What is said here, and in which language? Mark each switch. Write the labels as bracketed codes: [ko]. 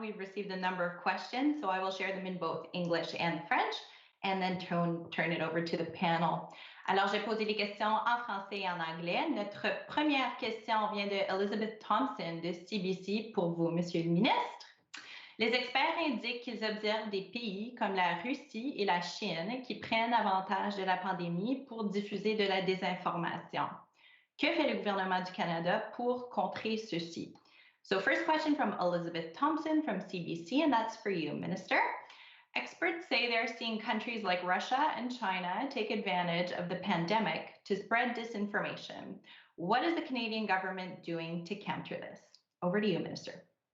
[en] We've received a number of questions, so I will share them in both English and French, and then turn it over to the panel. [fr] Alors, j'ai posé les questions en français et en anglais. Notre première question vient de Elizabeth Thompson de CBC pour vous, Monsieur le Ministre. Les experts indiquent qu'ils observent des pays comme la Russie et la Chine qui prennent avantage de la pandémie pour diffuser de la désinformation. Que fait le gouvernement du Canada pour contrer ceci? [en] So first question from Elizabeth Thompson from CBC, and that's for you, Minister. Experts say they're seeing countries like Russia and China take advantage of the pandemic to spread disinformation. What is the Canadian government doing to counter this? Over to you, Minister.